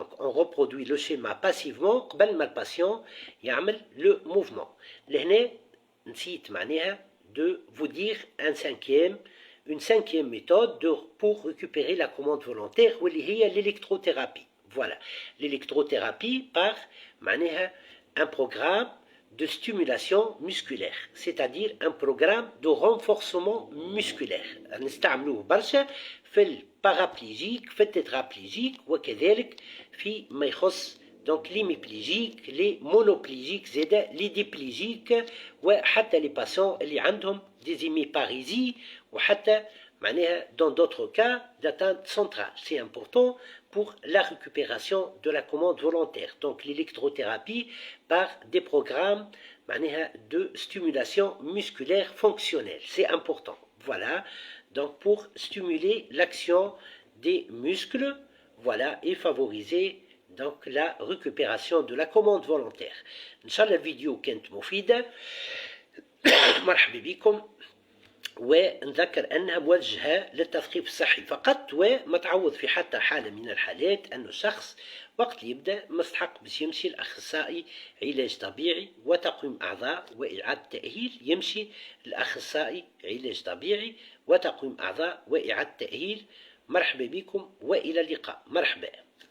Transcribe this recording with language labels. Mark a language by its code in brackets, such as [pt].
[fr] دونك اون ريبرودوي لو سيما باسيفمون [ar] قبل ما الباسيون يعمل [fr] لو موفمون. [ar] لهنا نسيت معناها [fr] de vous dire une cinquième méthode pour récupérer la commande volontaire [ar] واللي هي [fr] l'électrothérapie. Voilà, l'électrothérapie par معناها un programme de stimulation musculaire, c'est-à-dire un programme de renforcement musculaire. [ar] نستعملوه برشا في البارaplégique في التترaplégique وكذلك في ما يخص [fr] donc l'hémiplégique les monoplégiques زادا les diplégiques وحتى les patients [ar] اللي عندهم [fr] des hémiparésies [ar] وحتى معناها [fr] dans d'autres cas d'atteinte centrale. c'est important pour la récupération de la commande volontaire. donc l'électrothérapie par des programmes معناها de stimulation musculaire fonctionnelle, c'est important. voilà, donc pour stimuler l'action des muscles, voilà, et favoriser donc la récupération de la commande volontaire. [ar] إن شاء الله الفيديو كانت مفيدة. مرحبا بكم، ونذكر أنها موجهة للتثقيف الصحي فقط، وما تعوض في حتى حالة من الحالات أنه الشخص وقت يبدأ مستحق باش يمشي الأخصائي علاج طبيعي وتقويم أعضاء وإعادة تأهيل، يمشي الأخصائي علاج طبيعي وتقويم أعضاء وإعادة تأهيل. مرحبا بكم وإلى اللقاء. مرحبا.